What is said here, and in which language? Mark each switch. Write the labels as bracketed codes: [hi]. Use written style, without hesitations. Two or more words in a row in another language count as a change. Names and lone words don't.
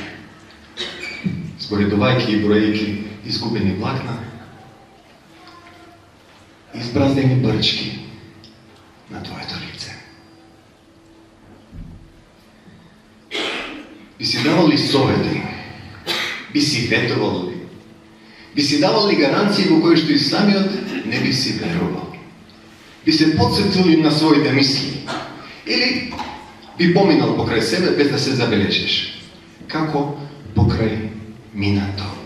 [mk] Згоредувајќи и бројќи изгубени влакна, избраздени брчки на твоето лице. Би си давали совeti, би си ветовали, би си давали гаранции во кои што и самиот не би си верувал. Би се подсетили на своите мисли. Или би поминал покрај себе без да се забележиш. Како покрај минато.